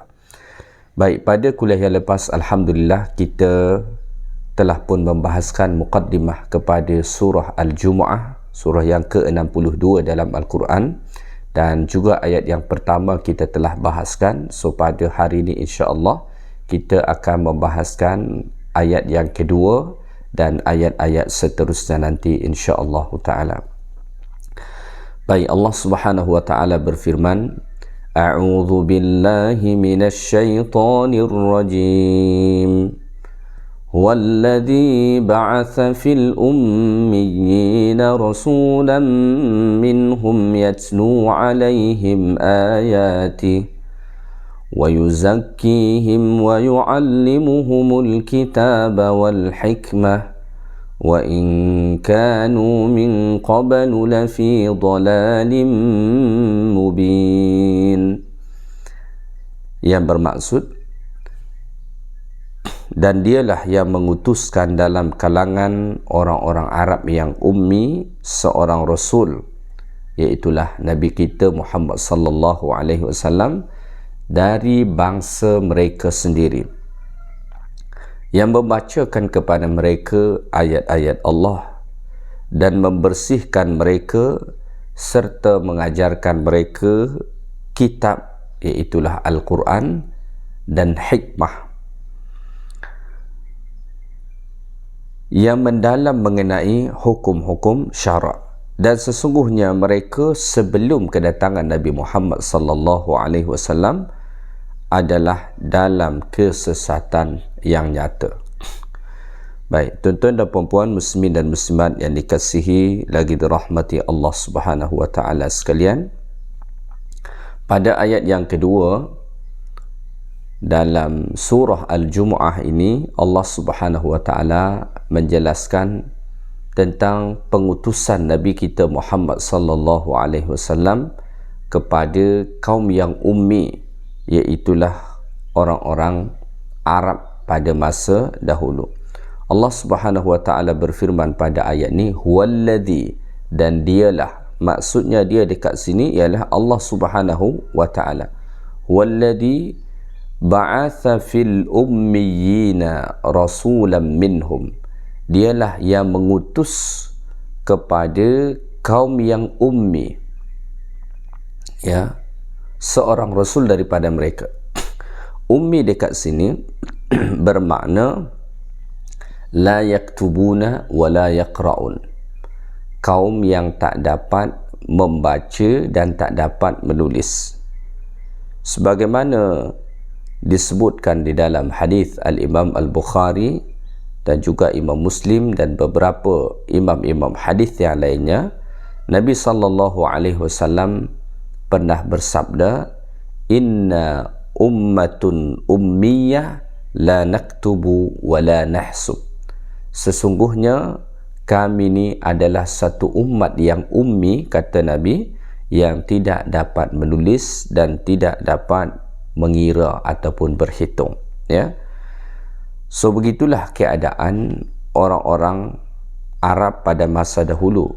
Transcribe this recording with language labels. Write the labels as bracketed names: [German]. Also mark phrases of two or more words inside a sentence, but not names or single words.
[Malay] Baik, pada kuliah yang lepas, Alhamdulillah, kita telah pun membahaskan muqaddimah kepada surah Al-Jumu'ah, surah yang ke-62 dalam Al-Quran, dan juga ayat yang pertama kita telah bahaskan. So pada hari ini [Arabic] إن شاء الله [Malay] kita akan membahaskan ayat yang kedua dan ayat-ayat seterusnya nanti [Arabic] إن شاء الله تعالى. [Malay] Baik, Allah [Arabic] سبحانه وتعالى [Malay] berfirman, [Arabic] أعوذ بالله من الشيطان الرجيم. هو الذي بعث في الأميين رسولا منهم يتلو عليهم آياته ويزكيهم ويعلمهم الكتاب والحكمة وإن كانوا من قبل لفي ضلال مبين. [Malay] Yang bermaksud, dan dialah yang mengutuskan dalam kalangan orang-orang Arab yang ummi seorang rasul, iaitulah Nabi kita Muhammad [Arabic] صلى الله عليه [Malay] wasallam, dari bangsa mereka sendiri, yang membacakan kepada mereka ayat-ayat Allah dan membersihkan mereka serta mengajarkan mereka kitab, iaitulah Al-Quran dan hikmah, yang mendalam mengenai hukum-hukum syarak. Dan sesungguhnya mereka sebelum kedatangan Nabi Muhammad [Arabic] صلى الله عليه وسلم [Malay] adalah dalam kesesatan yang nyata. Baik, tuan-tuan dan puan-puan muslimin dan muslimat yang dikasihi lagi dirahmati Allah [Arabic] سبحانه وتعالى [Malay] sekalian, pada ayat yang kedua dalam surah Al-Jumu'ah ini, Allah [Arabic] سبحانه وتعالى [Malay] menjelaskan tentang pengutusan Nabi kita Muhammad [Arabic] صلى الله عليه وسلم [Malay] kepada kaum yang ummi, iaitulah orang-orang Arab pada masa dahulu. Allah [Arabic] سبحانه وتعالى [Malay] berfirman pada ayat ni, huwallazi, dan dialah, maksudnya dia dekat sini ialah Allah [Arabic] سبحانه وتعالى. هو الذي بعث في الأميين رسولا منهم, [Malay] dialah yang mengutus kepada kaum yang ummi, ya, seorang rasul daripada mereka. Ummi dekat sini bermakna [Arabic] لا يكتبون ولا يقرؤون, [Malay] kaum yang tak dapat membaca dan tak dapat menulis, sebagaimana disebutkan di dalam hadis Al-Imam Al-Bukhari dan juga Imam Muslim dan beberapa imam-imam hadis yang lainnya. Nabi [Arabic] صلى الله عليه وسلم [Malay] pernah bersabda, [Arabic] إنا أمة أمية لا نكتب ولا نحسب, [Malay] sesungguhnya kami ni adalah satu umat yang ummi, kata Nabi, yang tidak dapat menulis dan tidak dapat mengira ataupun berhitung, ya. So begitulah keadaan orang-orang Arab pada masa dahulu.